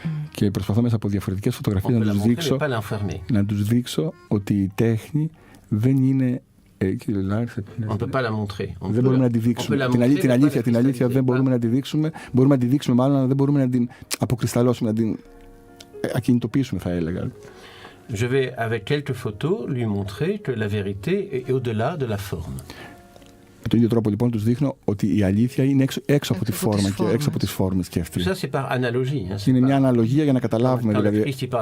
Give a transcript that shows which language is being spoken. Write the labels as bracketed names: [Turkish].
[Greek] Και προσπαθώ μέσα από διαφορετικές φωτογραφίες να τους δείξω ότι η τέχνη δεν είναι. [French] On ne peut pas la montrer. [Greek] Δεν μπορούμε να τη δείξουμε. Την αλήθεια δεν μπορούμε να τη δείξουμε. Μπορούμε να τη δείξουμε μάλλον, αλλά δεν μπορούμε να την αποκρισταλώσουμε, να την ακινητοποιήσουμε, θα έλεγα. [French] Je vais, avec quelques photos, lui montrer que la vérité est au-delà de la forme. [Greek] τον ίδιο τρόπο λοιπόν τους δείχνω ότι η αλήθεια είναι έξω από τη φόρμα και έξω από τις φόρμες και αυτή. Είναι μια αναλογία για να καταλάβουμε δηλαδή.